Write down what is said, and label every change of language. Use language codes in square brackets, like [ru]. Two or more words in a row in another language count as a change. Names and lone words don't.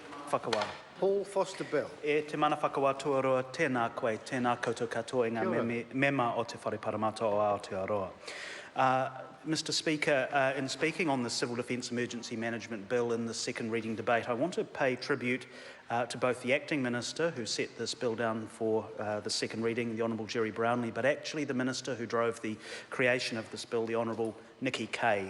[mi] whakawa. Paul Foster Bell. E te mana whakawa tuaroa, tēnā koe, tēnā koutou katoa i ngā mema o te whare paramata o Aotearoa. [en] Mr Speaker, in speaking on the Civil Defence Emergency Management Bill in the second reading debate, I want to pay tribute to both the Acting Minister who set this bill down for the second reading, the Honourable Jerry Brownlee, but actually the Minister who drove the creation of this bill, the Honourable Nikki Kay.